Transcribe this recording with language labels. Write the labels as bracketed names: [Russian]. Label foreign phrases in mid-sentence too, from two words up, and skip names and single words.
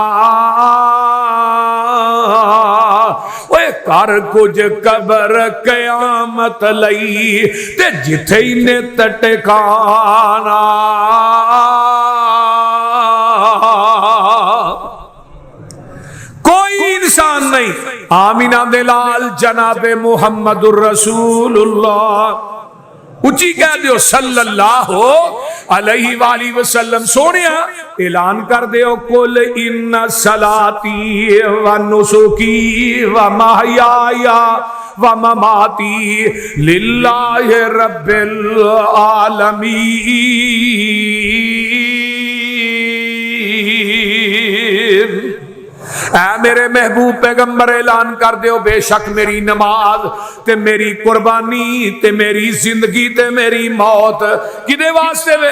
[Punjabi] ਓਏ ਕਰ ਕੁਛ ਕਬਰ ਕਯਾਮਤ ਲਈ ਤੇ ਜਿੱਥੇ ਹੀ ਨਿਤ ਟਿਕਾਣਾ। ਕੋਈ ਇਨਸਾਨ ਨਹੀਂ। ਆਮੀਨਾ ਦੇ ਲਾਲ ਜਨਾਬੇ [Arabic] محمد رسول الله, [Punjabi] ਉੱਚੀ ਕਹਿ ਦਿਓ [Arabic] صلى الله عليه وسلم. [Punjabi] ਸੋਨਿਆ ਐਲਾਨ ਕਰ ਦਿਓ [Arabic] قل إن صلاتي و نسكي و محياي و مماتي لله رب العالمين. [Punjabi] ਐ ਮੇਰੇ ਮਹਿਬੂਬ ਪੈਗ਼ੰਬਰ ਐਲਾਨ ਕਰ ਦਿਓ ਬੇਸ਼ੱਕ ਮੇਰੀ ਨਮਾਜ਼ ਤੇ ਮੇਰੀ ਕੁਰਬਾਨੀ ਤੇ ਮੇਰੀ ਜ਼ਿੰਦਗੀ ਤੇ ਮੇਰੀ ਮੌਤ ਕਿਦੇ ਵਾਸਤੇ ਵੇ?